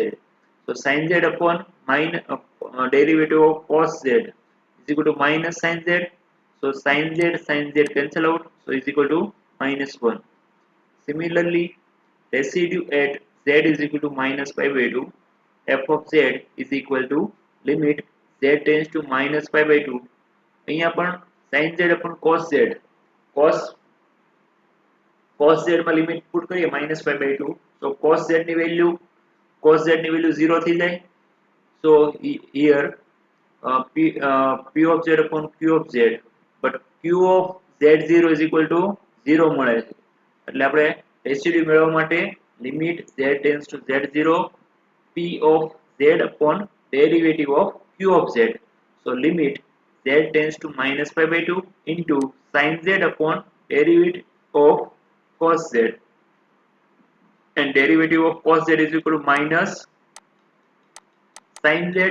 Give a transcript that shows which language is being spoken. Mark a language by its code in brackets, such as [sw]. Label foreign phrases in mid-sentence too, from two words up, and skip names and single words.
[en] So sin z upon derivative of cos z is equal to minus sin z. So sin z cancel out. So is equal to minus 1. Similarly, residue at z is equal to minus pi by 2. F of z is equal to limit z tends to minus pi by 2. [gu] અહીંયા પણ [en] sin z upon cos z cos z માં limit put કરીએ minus pi by 2. So cos z [gu] ની વેલ્યુ 0 થઈ જાય. [en] So here p of z upon q of z, but q of z0 is equal to 0 [gu] મળે છે એટલે આપણે રેસિડ્યુ મેળવવા માટે [en] લિમિટ z tends to z0 p of z upon derivative of q of z. So limit z tends to minus pi by 2 into sin z upon derivative of cos z, and derivative of cos z is equal to minus sin z.